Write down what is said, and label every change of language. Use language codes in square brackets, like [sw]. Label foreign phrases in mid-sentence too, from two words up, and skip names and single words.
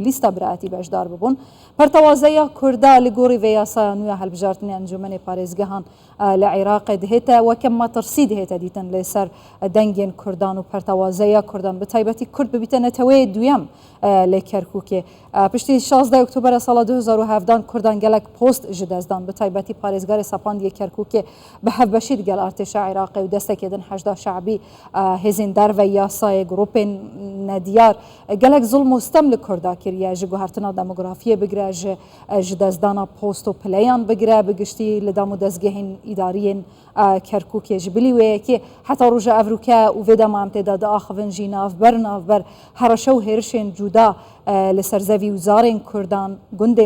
[ku] بلیستە برایەتی بەشدار ببوون پەرتەوازەیە کوردا لە گۆڕی vê یاسایە نوێ هەڵبژاردننی ئەنجومەنی پارێزگەهان لە عێراقی دهێتە وەکەم مەترسی دهێتە دیتن لەسەر دەنگێن کوردان و پەرتەوازەیە کوردان بە تایبەتی کورد ببیتە نەتەوەی دوێم لە کەرکووکێ پشتی 16 ئۆکتۆبەرە ساڵە 2017 کوردان گەلک پۆست ji دەستدان بە تایبەتی پارێزگاری سەپاندیە کەرکووکێ بە هەفبەشید گەل ئارتێشە عێراقی و دەستێکێدن هەژدا شعبی هێزین دەرڤە یاسایە گروپên نەدیار گەلک زوڵم و ستەم لە کوردا کردە ji guhertina demografiyê bigire ji dezdana post û pileyan bigire bi giştî li dam û dezgehên îdariyên Kerkûkê ji bilî wê yekê heta roja evrûke û vê dema em têda diaxivin jî navber hereşe û hêrişên cuda li ser zevî û zarên Kurdan gundên